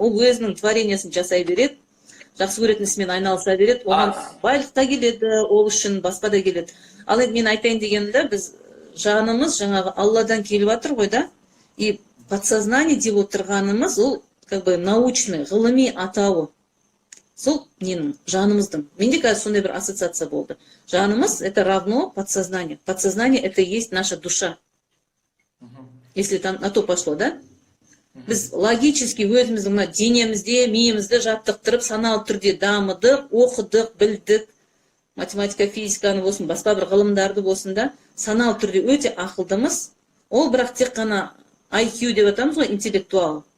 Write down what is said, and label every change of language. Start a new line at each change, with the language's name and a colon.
Kazakh: Ол өзінің творениясын жасай береді, жақсы көретін ісімен айналыса береді, оған байлық та келеді, ол үшін басқа да келеді. Ал енді мен айтайын дегенімде, біз жанымыз жаңағы Алладан келіп жатыр ғой да, и подсознание деп отырғанымыз, ол
Russian: как бы научный,
Kazakh: ғылыми атауы. Сол ненің, жанымыздың. Менде қазір сондай бір ассоциация болды. Жанымыз
Russian: это равно подсознание. Подсознание это есть наша душа. Если там на то пошло, да?
Kazakh: Біз логически өзіміздің мына денемізде, миымызды жаттықтырып, саналы түрде дамыдық, оқыдық, білдік. Математика, физиканы болсын, басқа бір ғылымдарды болсын да, саналы түрде өте ақылдымыз. Ол бірақ тек қана IQ деп атамыз ғой, интеллектуал.